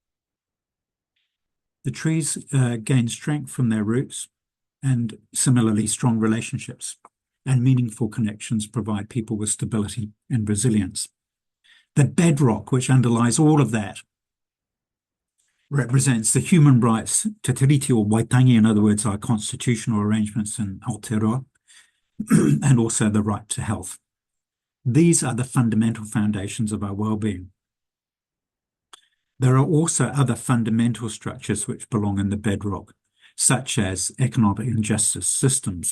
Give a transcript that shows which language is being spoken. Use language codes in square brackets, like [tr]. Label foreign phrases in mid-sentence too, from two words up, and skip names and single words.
[en] The trees gain strength from their roots, and similarly strong relationships and meaningful connections provide people with stability and resilience. The bedrock which underlies all of that represents the human rights, te tiriti o Waitangi, in other words, our constitutional arrangements in Aotearoa, and also the right to health. These are the fundamental foundations of our well-being. There are also other fundamental structures which belong in the bedrock, such as economic and justice systems.